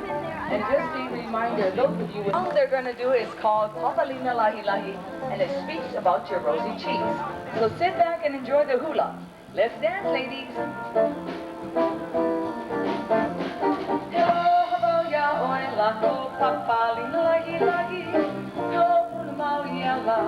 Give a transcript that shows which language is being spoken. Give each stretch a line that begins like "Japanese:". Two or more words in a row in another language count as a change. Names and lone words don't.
English: And just a reminder, those of you, all they're going to do is called Papalina Lahi Lahi, and it speaks about your rosy cheeks. So sit back and enjoy the hula. Let's dance, ladies.
Hawaiian: Hello, ya oe lako, papalina lahi lahi. Hello, Maui,